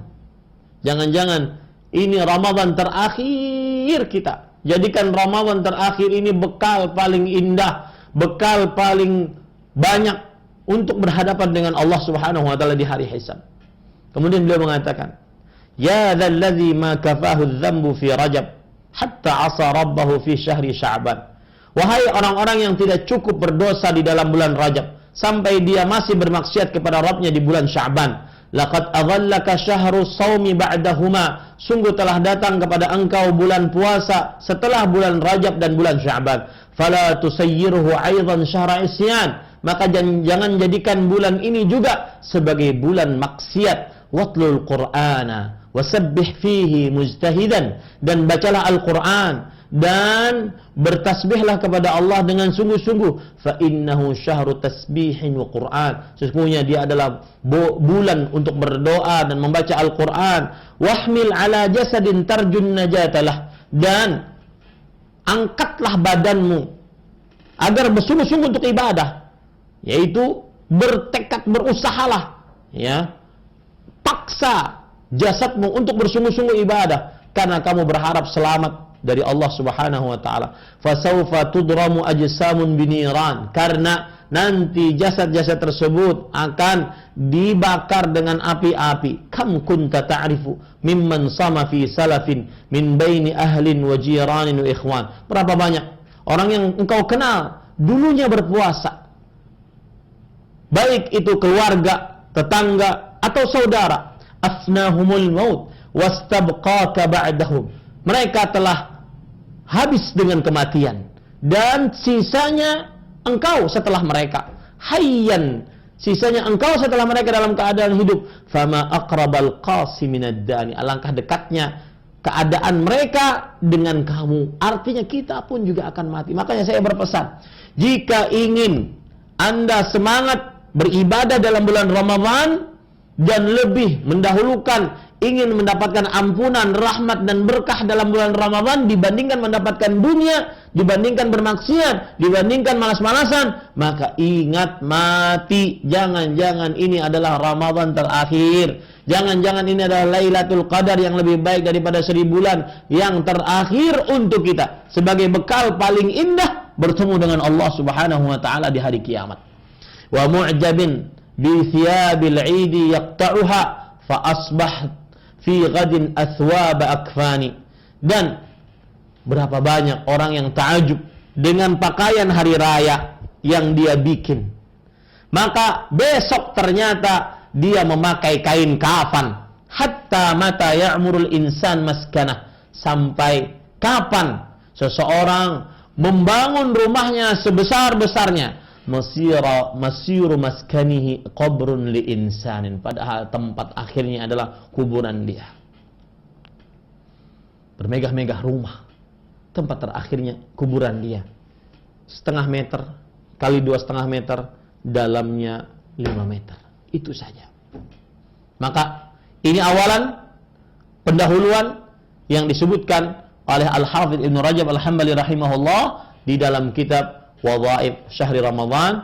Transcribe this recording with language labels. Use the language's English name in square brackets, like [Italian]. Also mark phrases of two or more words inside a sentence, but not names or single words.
[Indonesian] Jangan-jangan ini Ramadan terakhir kita. Jadikan Ramadan terakhir ini bekal paling indah, bekal paling banyak untuk berhadapan dengan Allah [Arabic] سبحانه وتعالى [Indonesian] di hari hisab. Kemudian beliau mengatakan, [Arabic] يا ذا الذي ما كفاه الذنب في رجب حتى عصى ربه في شهر شعبان. [Indonesian] Wahai orang-orang yang tidak cukup berdosa di dalam bulan Rajab sampai dia masih bermaksiat kepada Rabbnya di bulan Sya'ban. [Arabic] لقد أظلك شهر الصوم بعدهما. [Indonesian] Sungguh telah datang kepada engkau bulan puasa setelah bulan Rajab dan bulan Sya'ban. [Arabic] فلا تصيره أيضا شهر عصيان. [Indonesian] Maka jangan jadikan bulan ini juga sebagai bulan maksiat. [Arabic] واتل القرآن وسبح فيه مجتهدا. [Indonesian] Dan bacalah Al-Qur'an dan bertasbihlah kepada Allah dengan sungguh-sungguh. [Arabic] فإنه شهر تسبيح وقرآن. [Indonesian] Sesungguhnya dia adalah bulan untuk berdoa dan membaca Al-Qur'an. [Arabic] واحمل على جسد ترجو النجاة له. [Indonesian] Dan angkatlah badanmu agar bersungguh-sungguh untuk ibadah, yaitu bertekad, berusahalah, ya, paksa jasadmu untuk bersungguh-sungguh ibadah karena kamu berharap selamat dari Allah [Arabic] سبحانه وتعالى. فسوف تضرم أجسام بنيران. [Indonesian] Karena nanti jasad-jasad tersebut akan dibakar dengan api-api. [Arabic] كم كنت تعرف ممن صام في سلف من بين أهل وجيران وإخوان. [Indonesian] Berapa banyak orang yang engkau kenal dulunya berpuasa, baik itu keluarga, tetangga atau saudara. [Arabic] أفناهم الموت واستبقاك بعدهم. [Indonesian] mereka telah habis dengan kematian, dan sisanya engkau setelah mereka. Hayyan, sisanya engkau setelah mereka dalam keadaan hidup. [Arabic] فما أقرب القاصي من الداني, [Indonesian] alangkah dekatnya keadaan mereka dengan kamu. Artinya kita pun juga akan mati. Makanya saya berpesan, jika ingin Anda semangat beribadah dalam bulan Ramadan dan lebih mendahulukan ingin mendapatkan ampunan, rahmat dan berkah dalam bulan Ramadan dibandingkan mendapatkan dunia, dibandingkan bermaksiat, dibandingkan malas-malasan, maka ingat mati. Jangan-jangan ini adalah Ramadan terakhir. Jangan-jangan ini adalah [Arabic] ليلة القدر [Indonesian] yang lebih baik daripada 1000 bulan yang terakhir untuk kita sebagai bekal paling indah bertemu dengan Allah [Arabic] سبحانه وتعالى [Indonesian] di hari kiamat. [Arabic] ومعجب بثياب العيد يقطعها فأصبح في غد أثواب أكفان. [Indonesian] Dan berapa banyak orang yang ta'ajub dengan pakaian hari raya yang dia bikin, maka besok ternyata dia memakai kain kafan. [Arabic] حتى متى يعمر الإنسان مسكنه, [Indonesian] sampai kapan seseorang membangun rumahnya sebesar-besarnya, [Arabic] مصير مسكنه قبر لإنسان, [Indonesian] padahal tempat akhirnya adalah kuburan dia. Bermegah-megah rumah, tempat terakhirnya kuburan dia. 0,5 meter kali 2,5 meter, dalamnya 5 meter. Itu saja. Maka ini awalan pendahuluan yang disebutkan oleh Al-Hafidz Ibnu Rajab Al-Hambali rahimahullah di dalam kitab Wadhaif Syahri Ramadan.